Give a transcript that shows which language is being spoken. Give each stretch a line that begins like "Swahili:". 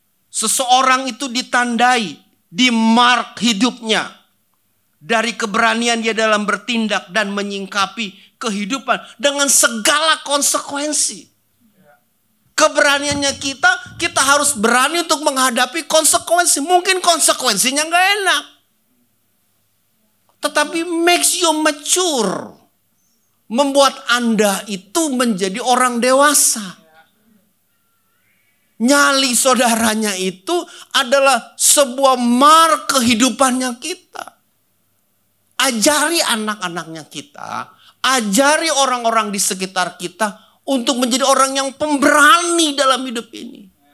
Indonesian: Seseorang itu ditandai, dimark hidupnya dari keberanian dia dalam bertindak dan menyingkapi kehidupan dengan segala konsekuensi. Keberaniannya kita harus berani untuk menghadapi konsekuensi. Mungkin konsekuensinya gak enak.
English: Tetapi makes you mature.
Indonesian: Membuat Anda itu menjadi orang dewasa. Nyali saudaranya itu adalah sebuah mark kehidupannya kita. Ajari anak-anaknya kita. Ajari orang-orang di sekitar kita untuk menjadi orang yang pemberani dalam hidup ini.